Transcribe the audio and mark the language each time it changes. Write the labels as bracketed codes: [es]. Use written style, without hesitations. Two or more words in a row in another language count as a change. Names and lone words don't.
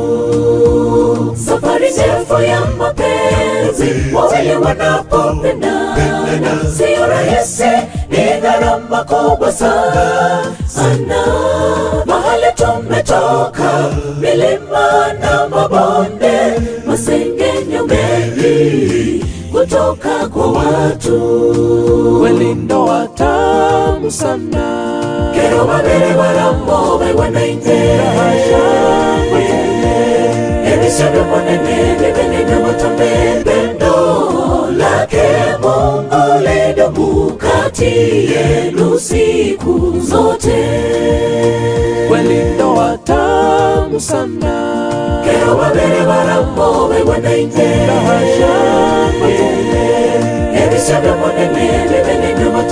[sw] Safari ndefu ya mapenzi, wawili wanapopendana sio rahisi, ni gharama kubwa sana. Mahali tumetoka, milima na mabonde, masengenyo mengi kutoka kwa watu. Kweli ndoa tamu sana, [guz] kero babere baramobe wanaite ebisabyo monene bibene n'amatambe. [sw] Pendo lake Mungu lidumu kati yenu siku zote. Kweli ndoa tamu sana, [guz] kero babere baramobe wanaite ebisabyo monene bibene n'amatambe.